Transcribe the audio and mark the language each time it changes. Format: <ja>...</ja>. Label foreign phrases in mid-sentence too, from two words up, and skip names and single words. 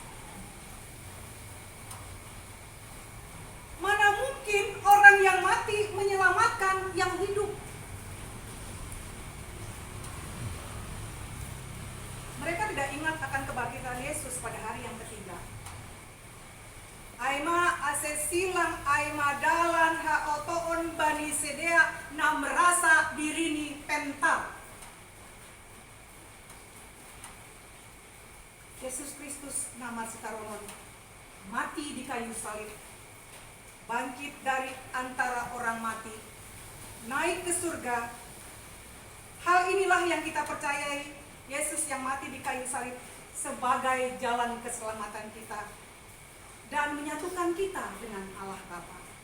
<id>Mana mungkin orang yang mati menyelamatkan yang hidup? Mereka tidak ingat akan kebangkitan Yesus pada hari yang ketiga.</id> <bts>Aima asesilang aima dalan haotoon bani sedea na merasa dirini pental.</bts> <id>Yesus Kristus</id> <bts>nama sitaronon</bts> <id>mati di kayu salib, bangkit dari antara orang mati, naik ke surga. Hal inilah yang kita percayai, Yesus yang mati di kayu salib sebagai jalan keselamatan kita dan menyatukan kita dengan Allah Bapa.</id>